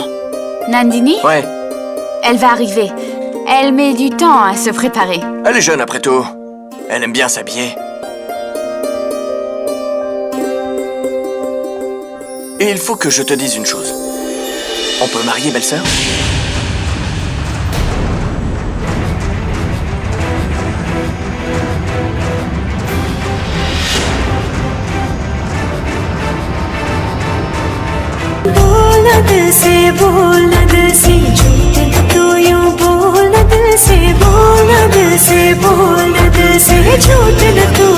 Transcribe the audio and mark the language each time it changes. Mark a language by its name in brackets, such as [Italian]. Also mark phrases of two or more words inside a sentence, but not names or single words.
[French] Nandini? Ouais, Elle va arriver. Elle met du temps à se préparer. elle est jeune après tout. Elle aime bien s'habiller. Et il faut que je te dise une chose. On peut marier belle-sœur? [Hindi] बोलना दिल से बोलना दिल से झूठ न तू यूं बोलना दिल से बोलना दिल से बोलना दिल से झूठ न